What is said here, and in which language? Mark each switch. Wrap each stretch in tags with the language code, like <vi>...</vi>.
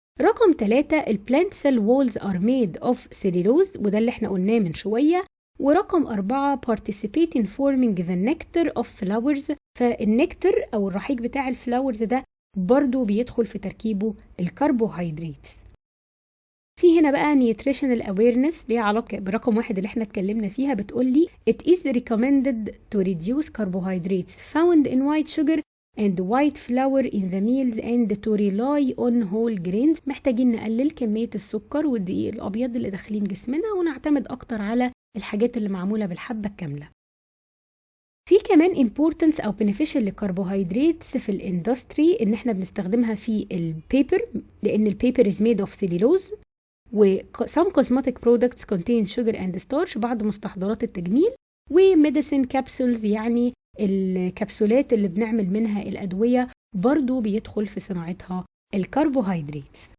<ar>رقم 3</ar> <en>البلانت cell walls are made of cellulose,</en> <ar>وده اللي احنا قلناه من شويه. ورقم 4</ar> <en>participate in forming the nectar of flowers،</en> <ar>فالنكتر او الرحيق بتاع الفلاورز ده برضو بيدخل في تركيبه الكربوهيدرات. في هنا بقى</ar> <en>nutritional awareness</en> <ar>ليها علاقة برقم 1 اللي احنا اتكلمنا فيها، بتقولي</ar> <en>it is recommended to reduce carbohydrates found in white sugar and white flour in the meals and to rely on whole grains.</en> <ar>محتاجين نقلل كمية السكر والدقيق الأبيض اللي داخلين جسمنا ونعتمد أكتر على الحاجات اللي معمولة بالحبة الكاملة. في كمان importance أو beneficial للكربوهيدرات في الاندستري، إن احنا بنستخدمها في البيبر، لأن البيبر</ar> <en>is made of cellulose،</en> <ar>و</ar> <en>some cosmetic products contain sugar and starch،</en> <ar>بعض مستحضرات التجميل، وميديسين كابسولز يعني الكبسولات اللي بنعمل منها الأدوية برضو بيدخل في صناعتها الكربوهيدرات.</ar>